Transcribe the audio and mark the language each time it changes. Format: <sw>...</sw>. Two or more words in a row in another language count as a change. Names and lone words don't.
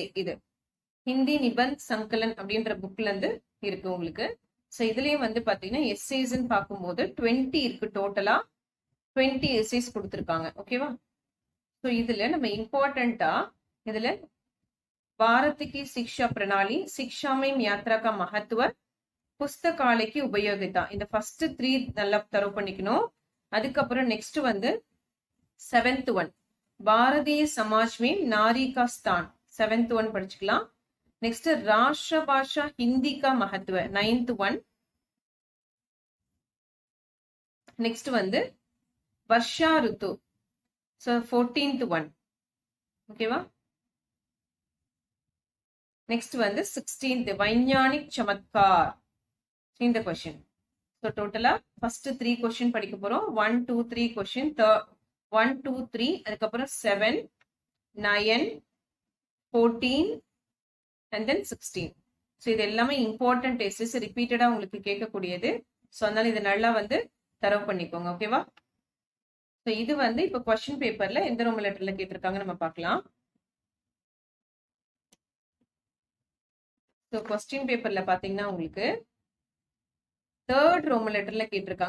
<ta>இது ஹிந்தி நிபந்த் சங்கலன் அப்படின்ற புக்ல இருந்து இருக்கு உங்களுக்கு. ஸோ இதுலயும் வந்து பாத்தீங்கன்னா எஸ்ஏஸ்ன்னு பார்க்கும்போது 20 இருக்கு. டோட்டலா 20 எஸ்ஏஸ் கொடுத்துருக்காங்க. ஓகேவா? ஸோ இதுல நம்ம இம்பார்ட்டண்டா இதுல</ta> <hi>பாரத் की शिक्षा प्रणाली, शिक्षा में यात्रा का महत्व, पुस्तकालय की उपयोगिता,</hi> <ta>இந்த ஃபர்ஸ்ட் 3 நல்லா தரவு பண்ணிக்கணும். அதுக்கப்புறம் நெக்ஸ்ட் வந்து</ta> <hi>7th 1 பாரதிய समाज में नारी का स्थान,</hi> <ta>7th 1 படிச்சுக்கலாம்.</ta> <hi>நெக்ஸ்ட் राष्ट्र भाषा हिंदी का महत्व,</hi> <ta>9th 1. நெக்ஸ்ட் வந்து</ta> <hi>वर्षा ऋतु,</hi> <ta>ஸோ 14th 1. ஓகேவா? நெக்ஸ்ட் வந்து 16th</ta> <hi>वैज्ञानिक चमत्कार.</hi> <ta>இந்த கொஸ்டின். ஸோ டோட்டலா ஃபர்ஸ்ட் 3 கொஸ்டின் படிக்க போறோம். 1 2 3 கொஸ்டின். 1 2 3, அதுக்கப்புறம் 7 9 14</ta> <en>and then</en> <ta>16. ஸோ இது எல்லாமே</ta> <en>important test,</en> <ta>ரிப்பீட்டடா உங்களுக்கு கேட்கக்கூடியது. ஸோ அதனால இது நல்லா வந்து தரவு பண்ணிக்கோங்க. ஓகேவா? ஸோ இது வந்து இப்போ</ta> <en>question paperla</en> <ta>எந்த</ta> <en>roman letterla</en> <ta>கேட்டிருக்காங்க நம்ம பார்க்கலாம். ஸோ</ta> <en>question paperla</en> <ta>பாத்தீங்கன்னா உங்களுக்கு</ta> <en>third roman letterla</en> <ta>கேட்டிருக்காங்க.</ta>